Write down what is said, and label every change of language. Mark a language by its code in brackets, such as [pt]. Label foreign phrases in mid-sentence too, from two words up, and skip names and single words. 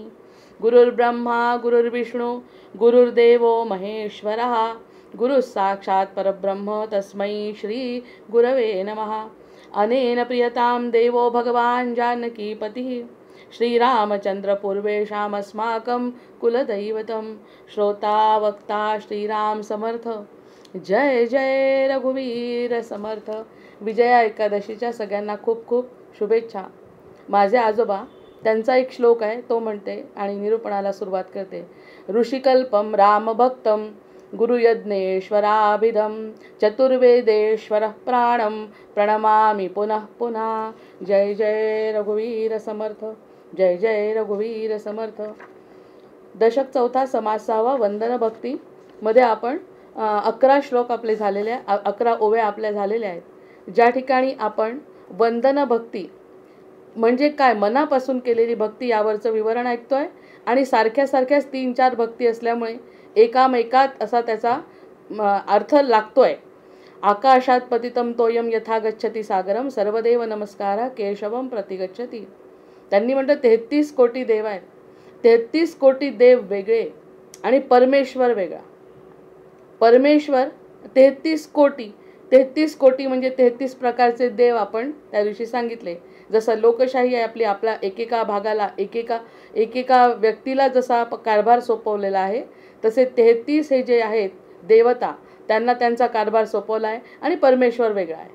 [sa] गुरुर्ब्रह्मा गुरुर्विष्णु गुरुर्देवो महेश्वरः, गुरुः साक्षात् परब्रह्म तस्मै श्री गुरवे नमः। अनेन प्रियतां देवो भगवान् जानकीपतिः, श्रीरामचंद्र पूर्वेषामस्माकं कुलदैवतं, [mr] श्रोता वक्ता श्रीराम समर्थ। जय जय रघुवीर समर्थ। विजया एकादशीच्या सगळ्यांना खूप खूप शुभेच्छा। माझे आजोबा त्यांचा एक श्लोक आहे तो म्हणते आणि निरूपणाला सुरुवात करते। [sa] ऋषिकल्पम रामभक्तम गुरुयज्ञेश्वराभिधम, चतुर्वेदेश्वरः प्राणम प्रणमामि पुनः पुनः। [mr] जय जय रघुवीर समर्थ, जय जय रघुवीर समर्थ। दशक चौथा समास सहावा वंदन भक्ती मध्ये आपण 11 श्लोक आपले झालेले 11 ओव्या आपल्या झालेल्या आहेत, ज्या ठिकाणी आपण वंदन भक्ती म्हणजे काय, मनापासून केलेली भक्ती यावरचं विवरण ऐकतोय। आणि सारख्या सारख्याच 3-4 भक्ती असल्यामुळे एकामेकात असा त्याचा अर्थ लागतोय। [sa] आकाशात पतितं तोयम यथा गच्छति सागरम, सर्वदेव नमस्कार केशवम प्रतिगच्छति। [mr] त्यांनी म्हटलं 33 कोटी देव आहेत, 33 कोटी देव वेगळे आणि परमेश्वर वेगळा। परमेश्वर 33 कोटी, 33 कोटी म्हणजे 33 प्रकारचे देव आपण त्या दिवशी सांगितले। जसं लोकशाही आहे आपली, आपला एकेका भागाला एकेका व्यक्तीला जसा कारभार सोपवलेला आहे, तसे 33 हे जे आहेत देवता त्यांना त्यांचा कारभार सोपवला आहे आणि परमेश्वर वेगळा आहे।